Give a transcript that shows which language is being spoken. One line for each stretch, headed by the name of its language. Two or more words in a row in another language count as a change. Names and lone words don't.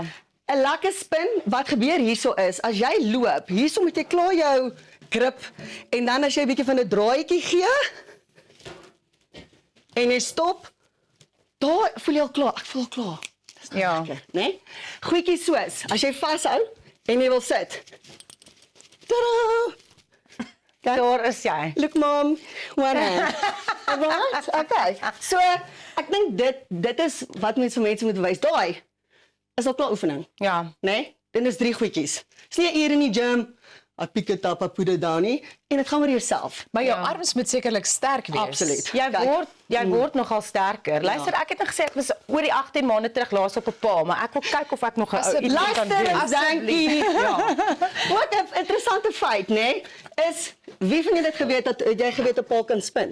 Afrikaans: 'n lekker spin, wat gebeur hierso is, as jy loop, hierso moet jy klaar jou grip en dan as jy 'n bietjie van 'n draaietjie gee en jy stop, daar voel jy al klaar. Ek voel al klaar. Ja. Né? Goedjies soos, as jy vashou en jy wil sit. Tada! Daar is jy.
English: Look mom, one hand. Alright, okay.
Afrikaans: So, ek dink dit is wat mense vir mense moet wys. Daai is al klaar oefening. Ja. Nee, dan is 3 goedjies. Dis nie 'n uur in die gym,
English: I pick it up, I put it down
Afrikaans: nie, en dit gaan oor jouself. Maar jou Ja. arms moet sekerlik sterk wees. Absoluut. Jy Kyk. word nogal sterker. Luister, ek het net gesê ek was oor die 18 maande terug laas op 'n paal, maar ek wil kyk of ek nog 'n Asseblief. iets kan doen. Luister, dankie. Ja. Wat 'n interessante feit, nee, is wie van julle het geweet dat jy geweet 'n paal kan spin?